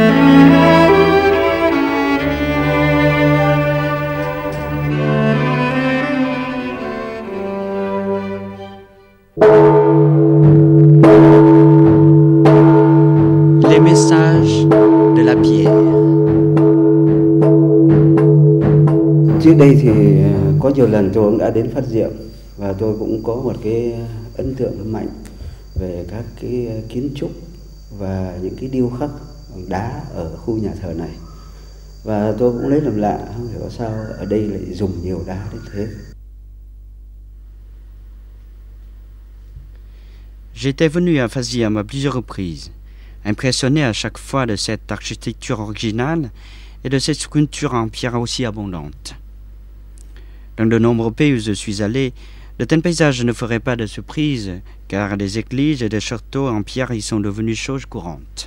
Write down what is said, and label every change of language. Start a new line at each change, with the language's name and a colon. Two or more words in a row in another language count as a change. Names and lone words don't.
French: Les messages de la pierre.
Vietnamese: Trước đây thì có nhiều lần tôi cũng đã đến Phát Diệm và tôi cũng có một cái ấn tượng mạnh về các cái kiến trúc và những cái điêu khắc bằng đá ở khu nhà thờ này. Và tôi cũng lấy làm lạ, không hiểu sao ở đây lại dùng nhiều đá đến thế.
French: J'étais venu à Fazim à plusieurs reprises, impressionné à chaque fois de cette architecture originale et de cette sculpture en pierre aussi abondante. Dans de nombreux pays où je suis allé, de tels paysages ne feraient pas de surprise, car des églises et des châteaux en pierre y sont devenus choses courantes.